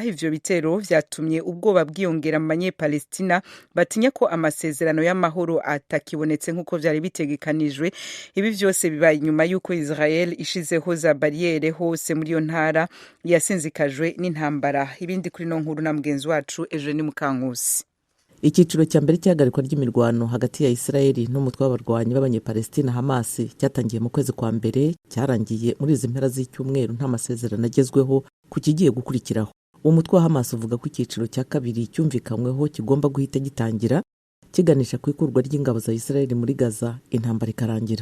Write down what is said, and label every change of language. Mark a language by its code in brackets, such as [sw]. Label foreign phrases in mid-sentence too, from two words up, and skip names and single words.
[rn] Ivyo bitero vyatumye ubwoba bwiyongera mu banyepalestina batinya ko amasezerano y'amahoro atakibonetse nkuko vyari bitegekanijwe. Ibi vyose biba inyuma yuko Israel ishizeho za barriere hose muri yo ntara yasinzikajwe n'intambara. Ibindi kuri no nkuru na mugenzi wacu Eugene Mukankusi. Ikiciro cya mbere cyagarikwa ry'imirwano hagati ya Israeli n'umutwe w'abarwanyi b'abanyepalestina Hamas cyatangiye mu kwezi kwa mbere cyarangiye muri izi mpera z'icyumweru nta masezerano agezweho ku kigiye gukurikiraho. Umutwe wa Hamas uvuga ko ikiciro cya kabiri cyumvikanyweho kigomba guhita gitangira kiganisha ku ikurwa ry'ingabo za Israeli muri Gaza intambara ikarangira.